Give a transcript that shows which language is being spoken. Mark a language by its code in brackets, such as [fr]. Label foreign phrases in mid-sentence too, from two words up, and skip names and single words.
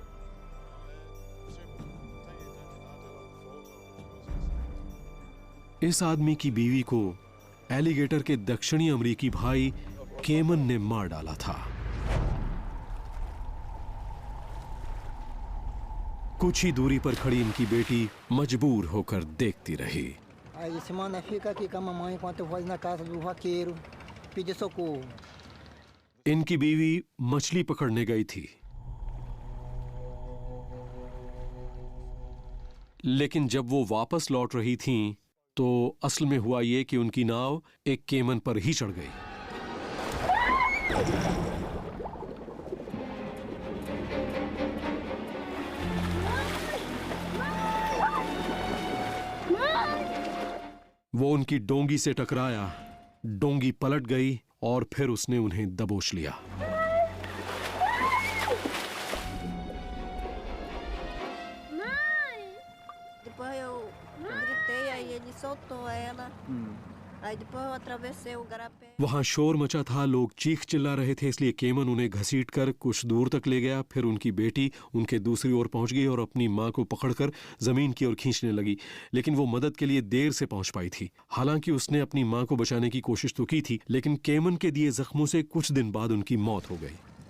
[hi] इस आदमी की बीवी को एलिगेटर के दक्षिणी अमेरिकी भाई केमन ने मार डाला था। कुछ ही दूरी पर खड़ी इनकी बेटी मजबूर होकर देखती रही। [pt] Aí esse mano fica aqui com a mamãe enquanto eu vou na casa do vaqueiro pedir socorro. [hi] इनकी बीवी मछली पकड़ने गई थी, लेकिन जब वो वापस लौट रही थीं, तो असल में हुआ ये कि उनकी नाव एक केमन पर ही चढ़ गई। वो उनकी डोंगी से टकराया, डोंगी पलट गई और फिर उसने उन्हें दबोच लिया। [pt] Depois eu gritei, aí ele soltou ela. Aí depois eu atravessei o garapé. [hi] वहां शोर मचा था, लोग चीख चिल्ला रहे थे, इसलिए केमन उन्हें घसीटकर कुछ दूर तक ले गया। फिर उनकी बेटी उनके दूसरी ओर पहुंच गई और अपनी मां को पकड़कर जमीन की ओर खींचने लगी, लेकिन वो मदद के लिए देर से पहुंच पाई थी। हालांकि उसने अपनी मां को बचाने की कोशिश तो की थी, लेकिन केमन के दिए जख्मों से कुछ दिन बाद उनकी मौत हो गई।